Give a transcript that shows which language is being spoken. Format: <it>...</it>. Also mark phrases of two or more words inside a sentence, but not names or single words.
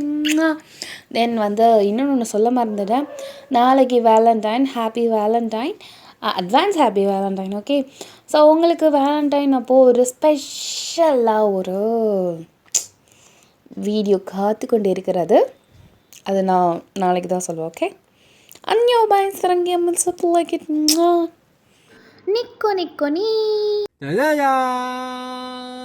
<ta>தென் வந்து இன்னொன்று சொல்ல மறந்துட்டேன்.</ta> <en>நாளைக்கு Valentine, happy Valentine, advance happy Valentine.</en> <ta>ஓகே. ஸோ உங்களுக்கு வேலண்டைன் அப்போது ஒரு ஸ்பெஷலாக ஒரு வீடியோ காத்து கொண்டு இருக்கிறது, அது நான் நாளைக்கு தான் சொல்லுவேன். ஓகே.</ta> <ko>안녕 바이 사랑해 하면서</ko> <en>like it. 니꼬 니꼬니. 야야야.</en>